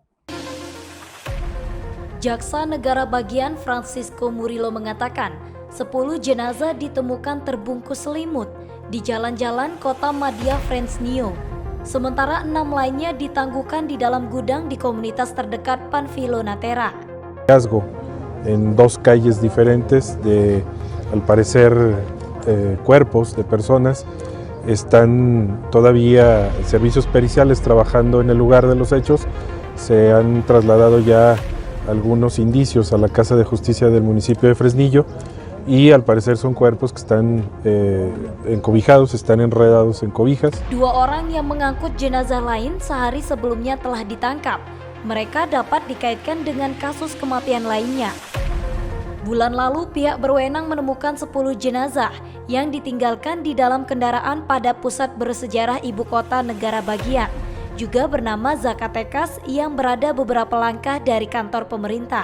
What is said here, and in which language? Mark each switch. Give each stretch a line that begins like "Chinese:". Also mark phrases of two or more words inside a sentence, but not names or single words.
Indonesian: Jaksa Negara Bagian Francisco Murillo mengatakan 10 jenazah ditemukan terbungkus selimut di jalan-jalan kota Madhya Fresnillo. Sementara 6 lainnya ditangguhkan di dalam gudang di komunitas terdekat Panfilonatera.
Spanish: En 2 calles diferentes de, al parecer, cuerpos de personas. Están todavía servicios periciales trabajando en el lugar de los hechos. Se han trasladado ya algunos indicios a la Casa de Justicia del municipio de Fresnillo. Y al parecer son cuerpos que están encobijados, están enredados en cobijas.
Indonesian: 2 orang yang mengangkut jenazah lain sehari sebelumnya telah ditangkap. Mereka dapat dikaitkan dengan kasus kematian lainnya. Bulan lalu pihak berwenang menemukan 10 jenazah yang ditinggalkan di dalam kendaraan pada pusat bersejarah ibu kota negara bagian, juga bernama Zacatecas yang berada beberapa langkah dari kantor pemerintah.